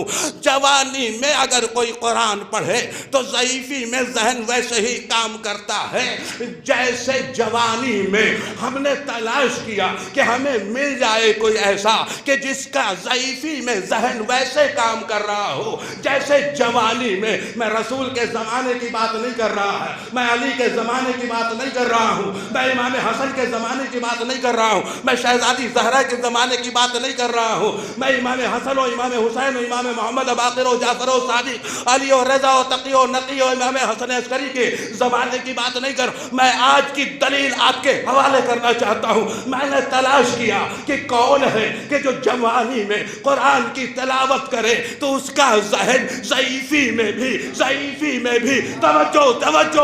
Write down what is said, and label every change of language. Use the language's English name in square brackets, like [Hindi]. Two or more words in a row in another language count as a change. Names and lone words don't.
[Urdu] جوانی میں اگر کوئی قرآن پڑھے تو ضعیفی میں ذہن ویسے ہی کام کرتا ہے جیسے جوانی میں ہم نے تلاش کیا کہ ہمیں مل جائے کوئی ایسا کہ جس کا ضعیفی میں ذہن ویسے کام کر رہا ہو جیسے جوانی میں. میں رسول کے زمانے کی بات نہیں کر رہا ہے، میں علی کے زمانے کی بات نہیں کر رہا ہوں، میں امام حسن کے زمانے کی بات نہیں کر رہا ہوں، میں شہزادی زہرا کے زمانے کی بات نہیں کر رہا ہوں، میں امام حسن و امام حسین و امام محمد باقر و جعفر و صادق، علی و رضا و تقی و نقی و امام حسن عسکری کے زمانے کی بات نہیں کر. میں آج کی دلیل آپ کے حوالے کرنا چاہتا ہوں. میں نے تلاش کیا کہ کون ہے کہ جو جوانی میں قرآن کی تلاوت کرے تو اس کا ذہن ضعیفی میں بھی توجہ.